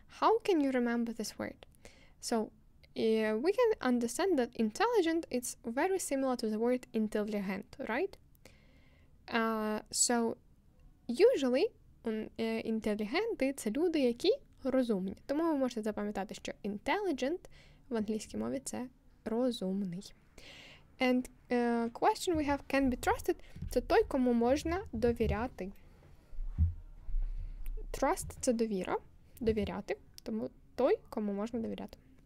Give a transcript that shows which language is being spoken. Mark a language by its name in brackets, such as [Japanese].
[English] How can you remember this word? So we can understand that intelligent is very similar to the word intelligent, right? So usually [Ukrainian] інтелігенти – це люди, які розумні. Тому ви можете запам'ятати, що intelligent в англійській мові – це розумний. [English] And question we have, can be trusted – [Ukrainian] це той, кому можна довіряти. Trust – це довіра, довіряти, тому той, кому можна довіряти.